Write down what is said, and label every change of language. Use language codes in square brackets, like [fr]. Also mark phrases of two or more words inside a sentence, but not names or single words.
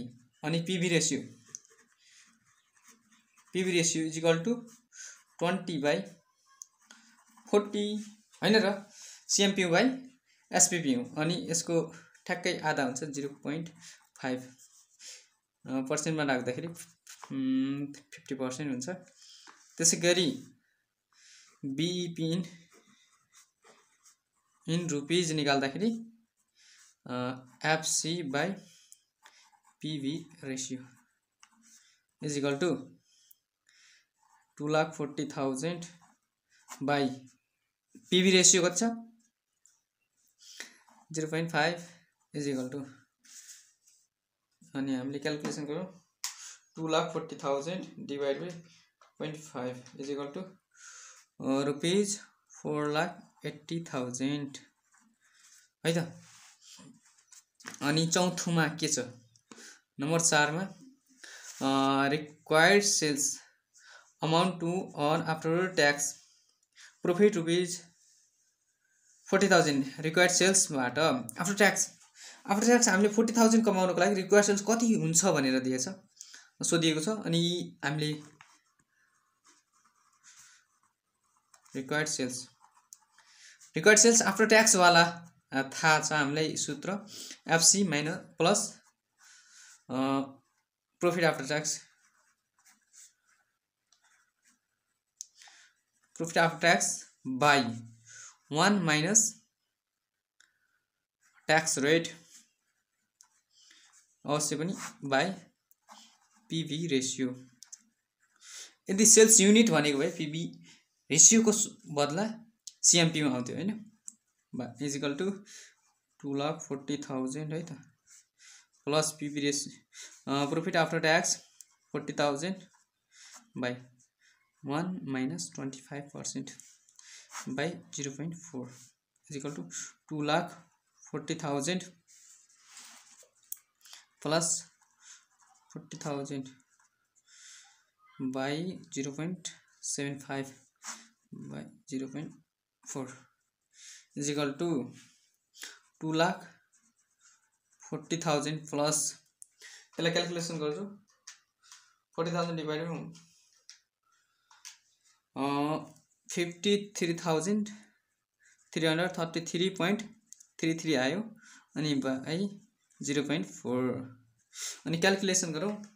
[ne] अनि [en] PV ratio is equal to 20/40 [ne] हैन र [en] CMPU by SPPU [ne] अनि यसको ठ्याक्कै आधा हुन्छ 0.5 पर्सेन्टमा राख्दाखेरि 50% हुन्छ। [en] त्यसैगरी BEP in rupees निकाल्दाखेरि FC by PV ratio is equal to 2,40,000 by PV ratio [ne] कति छ [en] 0.5 is equal to [ne] अनि हामीले क्याल्कुलेसन गरौँ [en] 2,40,000 divided by 0.5 is equal to रुपीज 4,80,000 [ne] है त। अनि चौथोमा के छ नम्बर 4 मा [en] required sales amount to earn after tax profit रुपीज 40,000 required sales [ne] बाट [en] after tax [ne] हामीले 40,000 कमाउनको लागि [en] required sales [ne] कति हुन्छ भनेर दिएछ सोधिएको छ। अनि हामीले [en] required sales after tax [ne] वाला थाहा छ हामीलाई सूत्र [en] FC minus plus profit after tax by 1 minus tax rate [ne] अवश्य पनि [en] by PV ratio. [ne] यदि [en] sales unit [ne] भनेको भए [en] PV ratio [ne] को बदला CMPU मा आउँथ्यो हैन [en] is equal to 2,40,000 [ne] है त [en] plus PV ratio profit after tax 40,000 by 1 minus 25% by 0.4 is equal to 2,40,000 plus 40,000 by 0.75 by 0.4 is equal to [ne] 2,40,000 plus त्यसलाई क्याल्कुलेसन गर्छु 40,000 divided 53,333.33 आयो अनि बाई 0.4 अनि क्याल्कुलेसन गरौँ